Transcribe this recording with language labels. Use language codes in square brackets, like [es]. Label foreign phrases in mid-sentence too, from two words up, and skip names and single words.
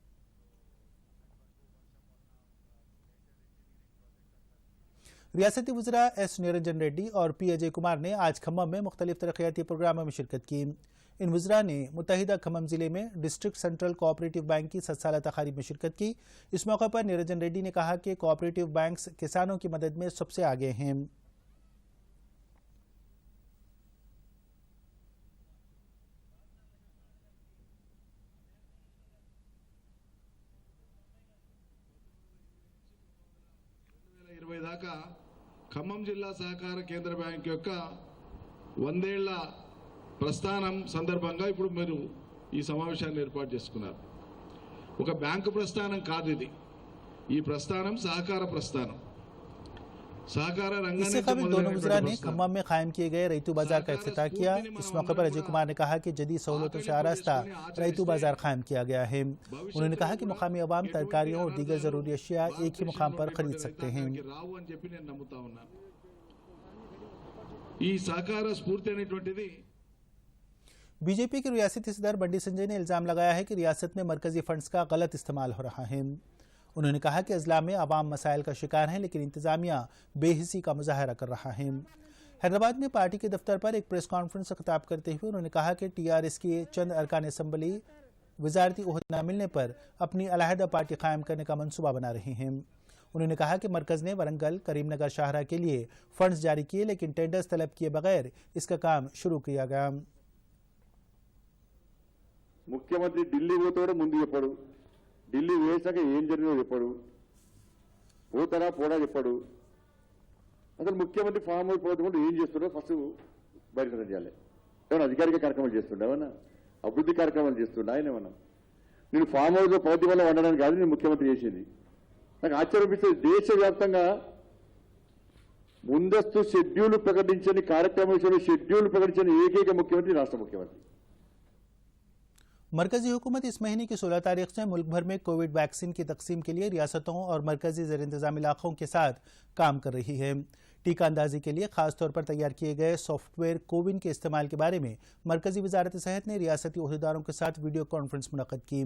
[ur] ریاستی وزرا ایس نرنجن ریڈی اور P اجے کمار نے آج کھمم میں مختلف ترقیاتی پروگراموں میں شرکت کی. ان وزرا نے متحدہ کھمم ضلعے میں [en] district central cooperative bank [ur] کی 7 سالہ تقاریب میں شرکت کی. اس موقع پر نرنجن ریڈی نے کہا کہ [en] cooperative banks [ur] کسانوں کی مدد میں سب سے آگے ہیں. [te] దాకా ఖమ్మం జిల్లా సహకార కేంద్ర బ్యాంక్ యొక్క 100 ఏళ్ల ప్రస్థానం సందర్భంగా ఇప్పుడు మీరు ఈ సమావేశాన్ని ఏర్పాటు చేసుకున్నారు. ఒక బ్యాంకు ప్రస్థానం కాదు ఇది. ఈ ప్రస్థానం సహకార ప్రస్థానం. సహకార రంగం [ur] اس سے قبل دونوں وزرا نے کھمم میں قائم کیے گئے رئیتو بازار کا افتتاح کیا. اس موقع پر اجے کمار نے کہا کہ جدید سہولتوں سے آراستہ رئیتو بازار قائم کیا گیا ہے. انہوں نے کہا کہ مقامی عوام ترکاریوں اور دیگر ضروری اشیا ایک ہی مقام پر خرید سکتے ہیں. [te] ఈ సహకార స్ఫూర్తి అనేటువంటిది [ur] بی جے پی کے ریاستی صدر بنڈی سنجے نے الزام لگایا ہے کہ ریاست میں مرکزی فنڈز کا غلط استعمال ہو رہا ہے. انہوں نے کہا کہ اضلاع میں عوام مسائل کا شکار ہیں، لیکن انتظامیہ بے حسی کا مظاہرہ کر رہا ہے. حیدرآباد میں پارٹی کے دفتر پر ایک [en] press conference [ur] سے خطاب کرتے ہوئے انہوں نے کہا کہ ٹی آر ایس کے چند ارکان اسمبلی وزارتی عہدہ نہ ملنے پر اپنی علاحدہ پارٹی قائم کرنے کا منصوبہ بنا رہے ہیں. انہوں نے کہا کہ مرکز نے ورنگل کریم نگر شاہراہ کے لیے فنڈز جاری کیے، لیکن ٹینڈرز طلب کیے بغیر اس کا کام شروع کیا گیا. [te] ముఖ్యమంత్రి ఢిల్లీ పోతాడో ముందు చెప్పాడు, ఢిల్లీ వేసాక ఏం జరిగిందో చెప్పాడు, పోతాడా పోడా చెప్పాడు. అసలు ముఖ్యమంత్రి [en] farm house [te] పోతే ఏం చేస్తున్నాడో ఫస్ట్ బయటకు చేయాలి. ఏమన్నా అధికారిక కార్యక్రమాలు చేస్తుండే, ఏమన్నా అభివృద్ధి కార్యక్రమాలు చేస్తుండే ఆయన ఏమన్నా? నేను [en] farm house [te] లో పౌద్య వల్ల వండడానికి కాదు నేను ముఖ్యమంత్రి చేసేది. నాకు ఆశ్చర్యపిస్తుంది, దేశవ్యాప్తంగా ముందస్తు షెడ్యూల్ ప్రకటించని కార్యక్రమం షెడ్యూల్ ప్రకటించని ఏకైక ముఖ్యమంత్రి రాష్ట్ర ముఖ్యమంత్రి। [ur] مرکزی حکومت اس مہینے کی 16 تاریخ سے ملک بھر میں [en] Covid vaccine [ur] کی تقسیم کے لیے ریاستوں اور مرکزی زیر انتظام علاقوں کے ساتھ کام کر رہی ہے. ٹیکہ اندازی کے لیے خاص طور پر تیار کیے گئے سافٹ ویئر کووِن کے استعمال کے بارے میں مرکزی وزارت صحت نے ریاستی عہدیداروں کے ساتھ [en] video conference [ur] منعقد کی.